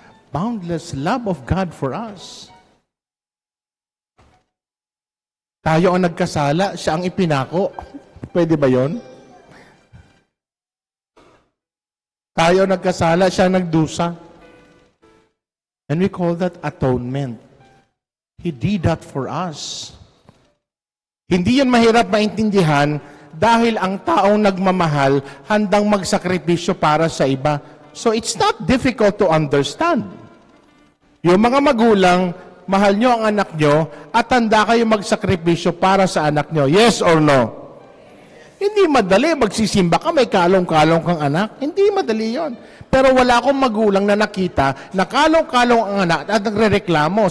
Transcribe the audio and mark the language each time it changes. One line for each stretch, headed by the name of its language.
English: boundless love of God for us.
Filipino: Tayo ang nagkasala, siya ang ipinako. Pwede ba yon? Tayo ang nagkasala, siya ang nagdusa.
English: And we call that atonement. He did that for us.
Filipino: Hindi yan mahirap maintindihan dahil ang taong nagmamahal handang magsakripisyo para sa iba.
English: So it's not difficult to understand.
Filipino: Yung mga magulang, mahal nyo ang anak nyo at handa kayo magsakripisyo para sa anak nyo.
English: Yes or no?
Filipino: Hindi madali. Magsisimba ka, may kalong-kalong kang anak. Hindi madali yon. Pero wala akong magulang na nakita na kalong-kalong ang anak at nagre-reklamo.